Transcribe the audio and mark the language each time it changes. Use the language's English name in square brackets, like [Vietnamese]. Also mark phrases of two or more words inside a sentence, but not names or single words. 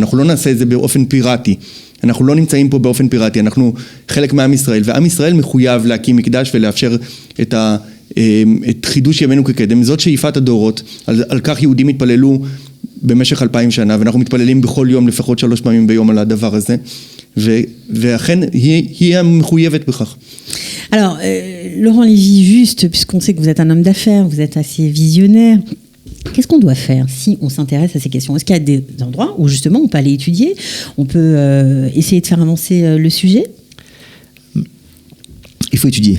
[Hebrew] אנחנו לא נעשה את זה באופן פיראטי. אנחנו לא נמצאים פה באופן פיראטי, אנחנו חלק מעם ישראל, ועם ישראל מחויב להקים מקדש ולאפשר את חידוש ימינו כקדם. זאת שאיפת הדורות, על כך יהודים התפללו במשך 2000 שנה, ואנחנו מתפללים בכל יום לפחות 3 פעמים ביום על הדבר הזה, ואכן היא המחויבת בכך. [French] Alors, Laurent Lévy-Juste, puisqu'on sait que vous êtes un homme d'affaires, vous êtes assez visionnaire, qu'est-ce qu'on doit faire si on s'intéresse à ces questions? Est-ce qu'il y a des endroits où justement on peut aller étudier, on peut essayer de faire avancer le sujet? Il faut étudier.